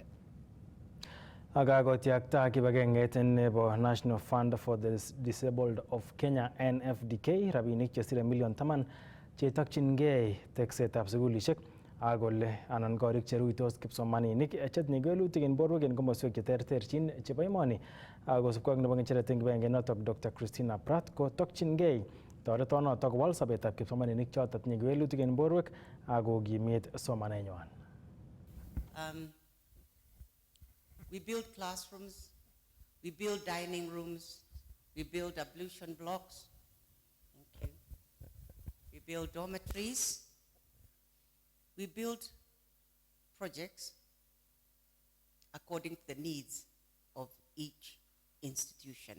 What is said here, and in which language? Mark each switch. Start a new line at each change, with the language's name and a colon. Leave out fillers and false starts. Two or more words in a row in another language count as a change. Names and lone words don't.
Kalenjin: Akakotyakta kibagengeit nebo National Fund for the Disabled of Kenya NFDK rabinik chesire million 10 chetokyingei teksetab sugulisiek ak kole anan korik cheruitos kipsomaninik chetinye kewelutik en borwek en komoswek cheterterchin chebo emoni. Kosubkei ak nebo ng'echeret en kibagenge notok Dr. Christina Pratt kotokyingei toretonotok kowal sobetab kipsomaninik choton tinye kewelutik en borwek ak kokimit somanenywan.
English: We build classrooms, we build dining rooms, we build ablution blocks, thank you. We build dormitories, we build projects according to the needs of each institution.